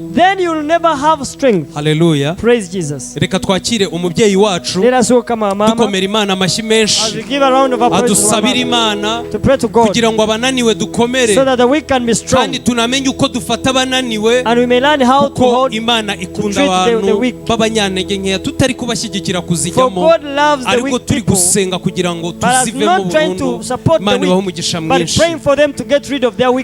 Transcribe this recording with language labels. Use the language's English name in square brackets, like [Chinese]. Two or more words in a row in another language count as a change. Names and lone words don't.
[English] then you will never have strength. Hallelujah. Praise Jesus. [Kinyarwanda] Reka twakire umubyeyi wacu. [English] Let us welcome our mama. [Kinyarwanda] Dukomera Imana amashyi menshi. [English] As we give a round of applause [Kinyarwanda] adusabira Imana [English] to pray to God, [Kinyarwanda] kugira ngo abananiwe dukomere, [English] so that the weak can be strong. [Kinyarwanda] Kandi tunamenye uko dufata abananiwe, [English] and we may learn how to hold, [Kinyarwanda] Imana ikunda abantu b'abanyantege nkeya tutari kubashyigikira kuzijyamo, ariko turi gusenga kugira ngo tuzive mu burundu. Imana ibahe umugisha mwinshi. [English] But praying for them to get rid of their weakness.